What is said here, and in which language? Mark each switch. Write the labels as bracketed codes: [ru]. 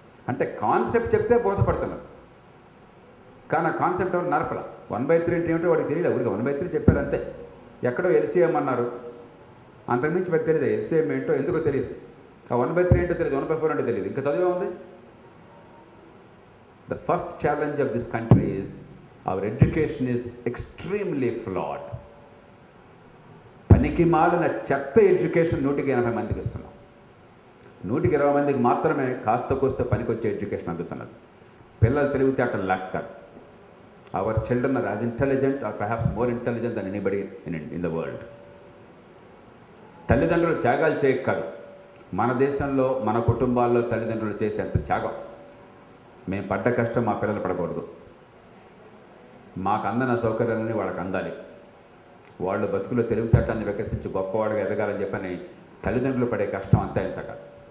[te] అంటే కాన్సెప్ట్ చెప్తే బోధపడుతున్నారు, కానీ ఆ కాన్సెప్ట్ ఎవరు నరపల. 1/3 అంటే ఏమిటో వాడికి తెలియదు. ఊరికి 1/3 చెప్పారంతే. ఎక్కడో LCM అన్నారు, అంతకుమించి వాడికి తెలియదు. LCM ఏంటో ఎందుకో తెలియదు. ఆ 1/3 ఏంటో తెలియదు, 1/4 అంటే తెలియదు, ఇంకా చదివే ఉంది. [en] The first challenge of this country is our education is extremely flawed. [te] పనికి మాలిన చెత్త ఎడ్యుకేషన్ 180 మందికి ఇస్తున్నాం. 120 మందికి మాత్రమే కాస్త కోస్త పనికొచ్చే ఎడ్యుకేషన్ అందుతున్నది. పిల్లలు తెలివితేటలు లేక కాదు. [en] Our children are as intelligent or perhaps more intelligent than anybody in the world. [te] తల్లిదండ్రులు త్యాగాలు చేయక కాదు, మన దేశంలో మన కుటుంబాల్లో తల్లిదండ్రులు చేసేంత త్యాగం. మేము పడ్డ కష్టం మా పిల్లలు పడకూడదు. మాకు అందిన సౌకర్యాలని వాళ్ళకి అందాలి. వాళ్ళు బతుకులో తెలివితేటల్ని వికసించి గొప్పవాడుగా ఎదగాలని చెప్పని తల్లిదండ్రులు పడే కష్టం అంతా ఇంత కాదు.